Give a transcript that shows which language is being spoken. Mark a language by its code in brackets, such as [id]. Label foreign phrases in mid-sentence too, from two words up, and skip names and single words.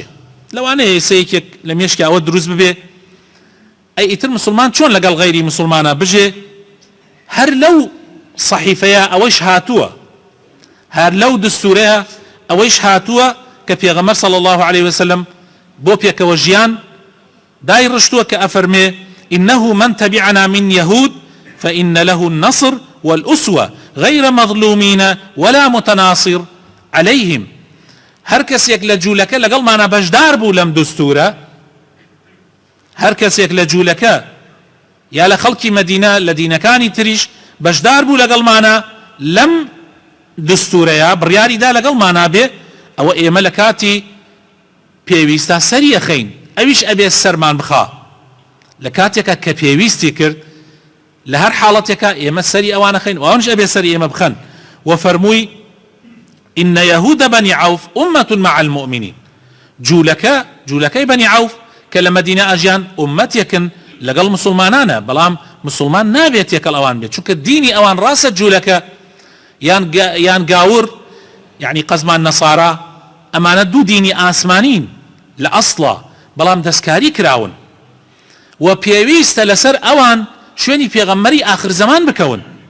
[ckb] لەوانەیە سەیەکێک لە مێشکی ئەوە دروست ببێ ئەی ئیتر مسلمان چۆن لەگەڵ غەیری مسلمانە بژێ؟ هەر لەو صحیفەیە ئەوەش هاتووە، هەر لەو دستورەیە ئەوەش هاتووە کە پێغەمبەر [ar] صلی الله عليه وسلم [ckb] بۆ پێکەوە ژیان دای ڕشتووە کە ئەفەرمێ [ar] إنه من تبعنا من يهود فإن له النصر والأسوة غير مظلومين ولا متناصر عليهم. [ckb] هەر کەسێک لە جوولەکە لەگەڵمانە بەشدار بوو لەم دستورە، هەر کەسێک لە جوولەکە یا لە خەڵکی مەدینە لە دینەکانی تریش بەشدار بوو لەگەڵمانە لەم دستورەیە بڕیاریدا لەگەڵمانە بێ، ئەوە ئێمە لە کاتی پێویستە سەری ئەخەین، ئەویش ئەبێ سەرمان بخا. لە کاتێکە کە پێویستی کرد لە هەر حاڵەتێکە ئێمە سەری ئەوانە خەین و ئەوانش ئەبێ سەری ئێمە بخەن. [ar] وفەرمووی إن يهود بني عوف أمة مع المؤمنين. [ckb] جوولەکەی بني عوف کە لە مەدینە ئەژیان ئومەتێکن لەگەڵ مسلمانانە، بەڵام مسلمان نابێت یەکەڵ ئەوان بێت، چونکە دینی ئەوان ڕاستە جوولەکە یان گاور، یعنی قەزمان نەسارا، ئەمانە دوو دینی ئاسمانین لە ئەسڵە، بەڵام دەستکاری کراون و پێویستە لەسەر ئەوان شوێنی پێغەمبەری ئاخر زەمان بکەون،